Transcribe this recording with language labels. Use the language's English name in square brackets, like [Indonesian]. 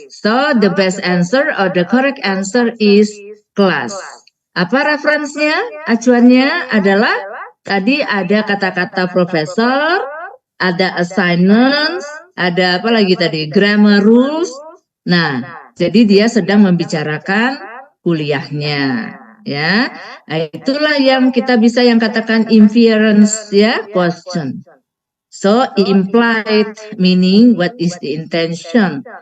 [English] So the best answer or the correct answer is class. [Indonesian] Apa referensinya? Acuannya adalah tadi ada kata-kata profesor, ada assignments, ada apa lagi tadi? Grammar rules. Nah, jadi dia sedang membicarakan kuliahnya, ya. Nah, itulah yang kita bisa yang katakan inference ya, question. [English] So implied meaning what is the intention.